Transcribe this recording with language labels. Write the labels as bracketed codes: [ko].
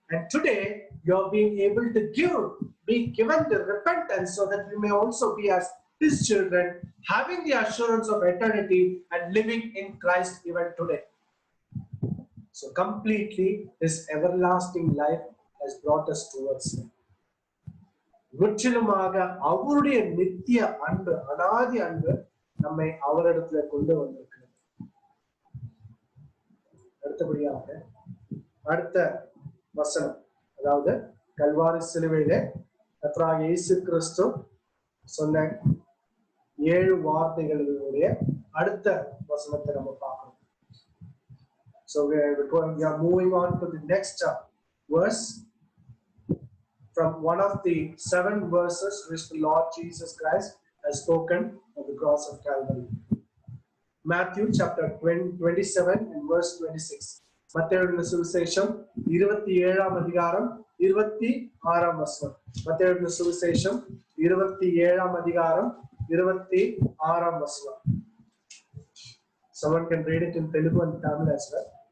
[en] And today you are being able to be given the repentance so that we may also be as his children, having the assurance of eternity and living in Christ even today. So completely his everlasting life has brought us towards him. [ta] முற்றிலுமாக அவருடைய நித்திய அன்பு, அனாதி அன்பு நம்மை அவரிடத்துல கொண்டு வந்திருக்கிறது. அடுத்தபடியாக அடுத்த வசனம், அதாவது கல்வாரி சிலுவையிலே கர்த்தராகிய இயேசு கிறிஸ்து சொன்ன 7 வார்த்தைகளுடைய அடுத்த வசனத்தை நம்ம பார்க்கணும். [en] So we are moving on to the next verse from one of the 7 verses which the Lord Jesus Christ has spoken on the cross of Calvary. Matthew chapter 27 and verse 26. [ta] மத்தேயுவின் சுவிசேஷம் 27ஆம் அதிகாரம் 26ஆம் வசனம். மத்தேயுவின் சுவிசேஷம் 27ஆம் அதிகாரம் 26ஆம் வசனம். [en] Someone can read it in Telugu and Tamil as well.